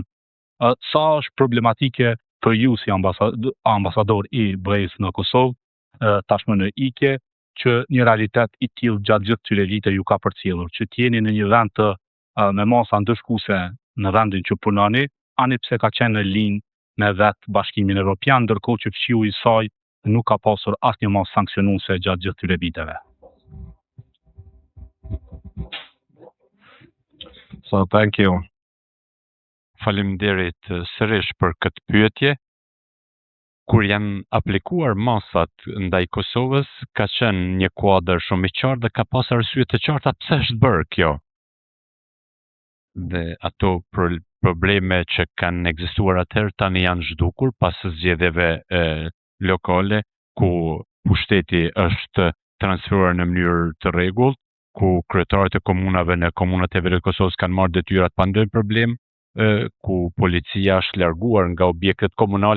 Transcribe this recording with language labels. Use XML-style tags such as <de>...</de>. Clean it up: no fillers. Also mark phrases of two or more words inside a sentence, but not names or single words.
<sq>Sa është problematike për ju si ambasador i BE-s në Kosovë, tashmë në ikje, që një realitet i tillë gjatë gjithë këtyre vite ju ka përcjellur, që t'jeni në një vend të me masa ndëshkuese në vendin që punoni, ani pse ka qenë në linjë me vetë Bashkimin Evropian, ndërkohë që fshiu i saj nuk ka pasur asnjë masë sanksionuese gjatë gjithë këtyre viteve.</sq> <en>So, thank you.</en> <sq>Faleminderit sërish për këtë pyetje. Kur janë aplikuar masat ndaj Kosovës, ka qenë një kuadër shumë i qartë dhe ka pas arsye të qarta pse është bërë kjo. Dhe ato probleme që kanë ekzistuar atëherë tani janë zhdukur pas zgjedhjeve lokale, ku pushteti është transferuar në mënyrë të rregullt, ku kryetarët e komunave në komunat e veriut Kosovës kanë marrë detyrat pa ndonjë problem, ku policia është larguar nga objektet komunale.</sq>